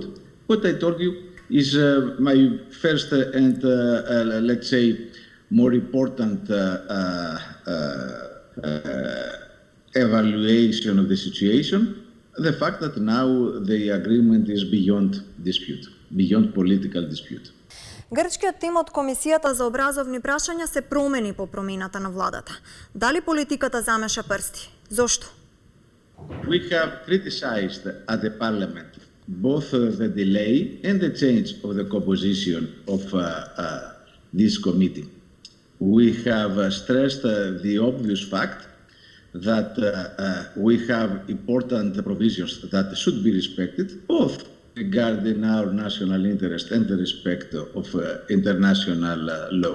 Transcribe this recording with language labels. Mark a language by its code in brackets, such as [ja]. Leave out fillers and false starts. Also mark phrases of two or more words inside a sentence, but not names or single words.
[en] What I told you is my first and, let's say, more important evaluation of the situation, the fact that now the agreement is beyond dispute, beyond political dispute. [mk] Грчкиот тим од Комисијата за образовни прашања се промени по промената на владата. Дали политиката замеша прсти? Зошто? [en] We have criticized at the parliament both the delay and the change of the composition of this committee. We have stressed the obvious fact that we have important provisions that should be respected, both regarding our national interest and the respect of international law.